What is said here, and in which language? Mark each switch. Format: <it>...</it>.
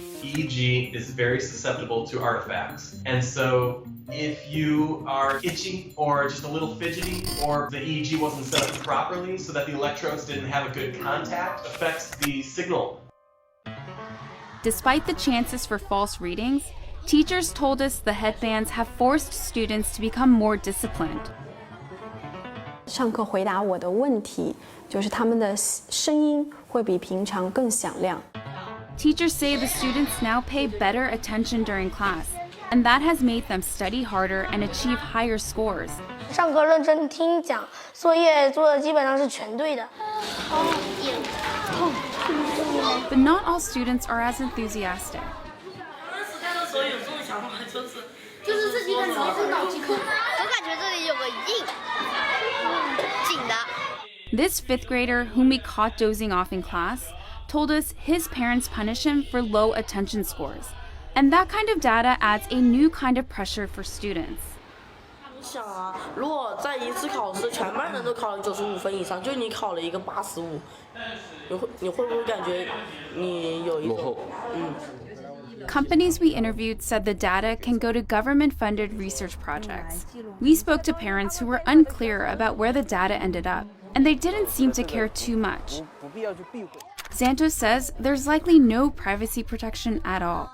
<en>EEG is very susceptible to artifacts. And so if you are itchy or just a little fidgety, or the EEG wasn't set up properly so that the electrodes didn't have a good contact, affects the signal. Despite the chances for false readings, Teachers told us the headbands have forced students to become more disciplined.</en> <zh>上课回答我的问题，就是他们的声音会比平常更响亮。</zh> <en>Teachers say the students now pay better attention during class, and that has made them study harder and achieve higher scores.</en> <zh>上课认真听讲，作业做的基本上是全对的。</zh> <en>But not all students are as enthusiastic.</en> <zh>就是自己的脑筋空，我感觉这里有个紧的。</zh> <en>This fifth grader, whom we caught dozing off in class, told us his parents punish him for low attention scores. And that kind of data adds a new kind of pressure for students.</en> <zh>想啊，如果在一次考试全班人都考了95分以上，就你考了一个85，你会不会感觉你有一种</zh> <en>Companies we interviewed said the data can go to government-funded research projects. We spoke to parents who were unclear about where the data ended up, and they didn't seem to care too much. Santos says there's likely no privacy protection at all.</en>